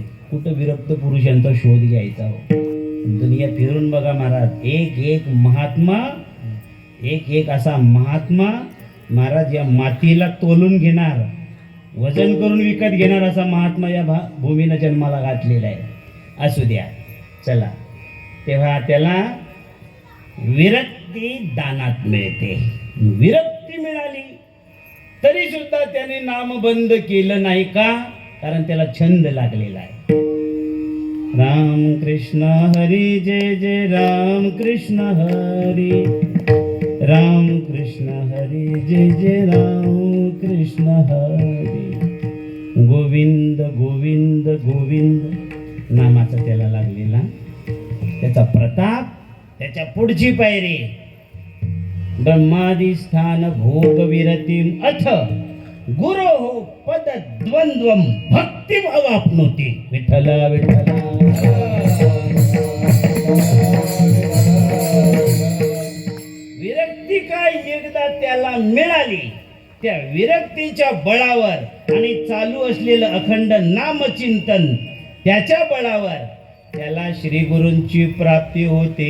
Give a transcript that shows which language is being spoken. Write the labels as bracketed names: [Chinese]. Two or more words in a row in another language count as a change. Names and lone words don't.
[Marathi] कुठं विरक्त पुरुषांचा शोध घ्यायचा हो. दुनिया फिरून बघा महाराज, एक एक महात्मा, एक असा महात्मा महाराज या मातीला तोलून घेणार, वजन करून विकत घेणार असा महात्मा या भूमीनं जन्माला घातलेला आहे. असू द्या, चला. तेव्हा त्याला विरक्ती दानात मिळते. विरक्ती मिळाली तरी सुद्धा त्याने नाम बंद केलं नाही. का? कारण त्याला छंद लागलेला आहे. राम कृष्ण हरी जय जय राम कृष्ण हरी, राम कृष्ण हरी जय जय राम कृष्ण हरी. गोविंद गोविंद गोविंद नामाचा त्याला लागलेला, त्याचा प्रताप. त्याच्या पुढची पायरी [Sanskrit] ब्रह्मादि स्थान भोग विरतिम अथ गुरो पद द्वंद्वम भक्तिम अवाप्नोति. [Marathi] विठ्ठल विठ्ठल. विरक्ती काय एकदा त्याला मिळाली, त्या विरक्तीच्या बळावर आणि चालू असलेलं अखंड नामचिंतन त्याच्या बळावर त्याला श्री गुरूंची प्राप्ती होते.